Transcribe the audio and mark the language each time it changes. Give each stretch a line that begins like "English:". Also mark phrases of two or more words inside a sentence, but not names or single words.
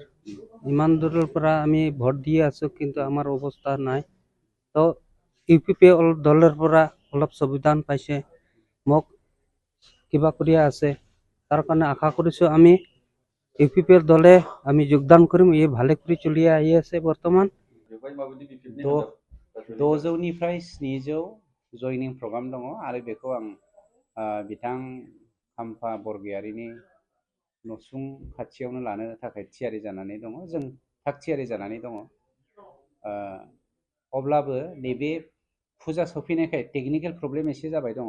Assamese: ইমান দূৰৰ পৰা আমি ভোট দি আছো, কিন্তু আমাৰ অৱস্থা নাই। তো ইউপিপিএল দলৰ পৰা অলপ সুবিধান পাইছে, মোক কিবা কৰি আছে, তাৰ কাৰণে আশা কৰিছো আমি ইউপিপিএল দলে আমি যোগদান কৰিম। এই ভালে কৰি চলি আহি আছে বৰ্তমান।
Bodo: 600निफ्राय 700 जयनिं प्रग्राम दङ आरो बेखौ आं बिथां खाम्फा बरगयारिनि नसुं खाथियावनो लानो थाखाय थियारि जानानै दङ। जों थाग थियारि जानानै दङ। अब्लाबो नैबे फुजा सफैनायखाय
English: technical problem
Bodo: एसे जाबाय दङ।